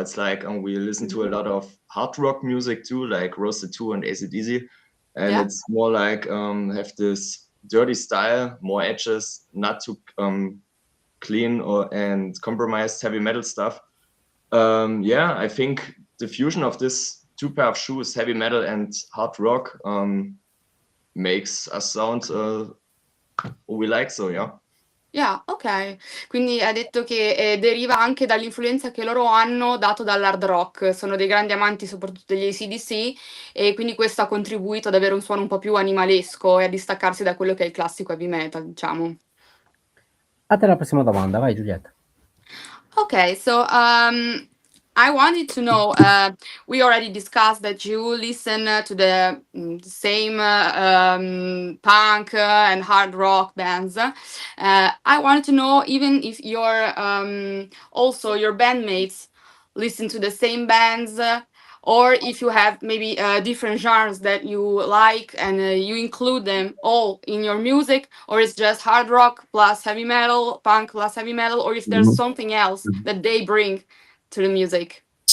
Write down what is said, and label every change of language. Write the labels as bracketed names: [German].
[English] It's like we listen to a lot of hard rock music too, like Roasted 2 and AC/DC, and it's more like have this dirty style, more edges, not too clean and compromised heavy metal stuff. I think the fusion of this two pair of shoes, heavy metal and hard rock, makes us sound what we like, so yeah. Yeah, ok. [Italian] Quindi ha detto che deriva anche dall'influenza che loro hanno dato dall'hard rock. Sono dei grandi amanti soprattutto degli AC/DC e quindi questo ha contribuito ad avere un suono un po' più animalesco e a distaccarsi da quello che è il classico heavy metal, diciamo. A te la prossima domanda, vai Giulietta. [English] Okay, so I wanted to know, we already discussed that you listen to the same punk and hard rock bands. I wanted to know even if your also your bandmates listen to the same bands, or if you have maybe different genres that you like and you include them all in your music, or it's just hard rock plus heavy metal, punk plus heavy metal, or if there's something else that they bring to the music.